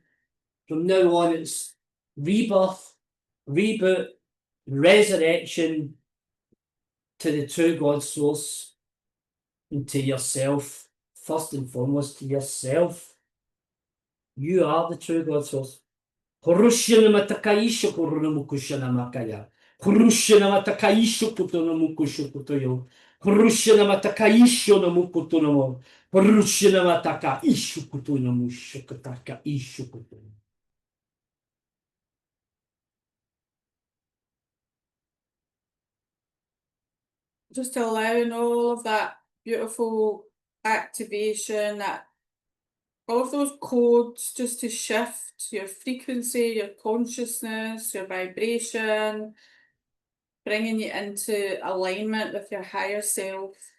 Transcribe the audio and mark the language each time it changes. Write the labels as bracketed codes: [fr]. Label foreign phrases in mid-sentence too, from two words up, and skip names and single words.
[en] From now on, it's rebirth, reboot, resurrection to the true God source and to yourself. First and foremost, to yourself. You are the true God source. Hurushina matakaisho kurumukushana makaya. Hurushina matakaisho kutonomukusho kutoyo. Hurushina matakaisho no mukutonomo. Hurushina matakaisho kutonomusho kataka isho kutono. Just allowing all of that beautiful activation, all of those codes just to shift your frequency, your consciousness, your vibration, bringing you into alignment with your higher self.